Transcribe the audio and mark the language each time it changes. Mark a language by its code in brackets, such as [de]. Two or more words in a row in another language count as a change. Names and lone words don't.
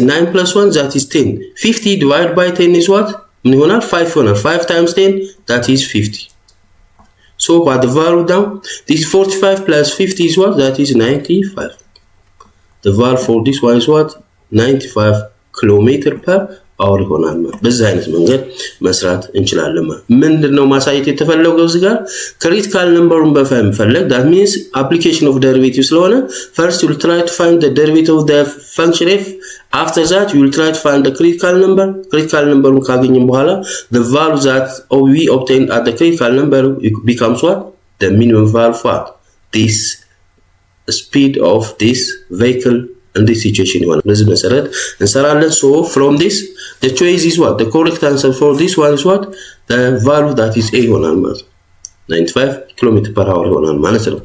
[en] 9 plus 1, that is 10. 50 divided by 10 is what? 5 times 10, that is 50. So what the value down? This 45 plus 50 is what? That is 95. The value for this one is what? 95 kilometer per hour [am] ይሆናል። በዚህ አይነት መንገድ መስራት እንችላለን። ምንድነው ማሳየት የተፈለገው እዚህ ጋር ክሪቲካል ነምበሩን በፋይም ፈለግ [en] that means application of derivative ስለሆነ first you will try to find the derivative of the function f, after that you will try to find the critical number [am] ካገኘን በኋላ [en] the value that we obtained at the critical number becomes what? The minimum value for this speed of this vehicle in this situation one. So from this the choice is what? The correct answer for this one is what? The value that is A on 95 km per hour on.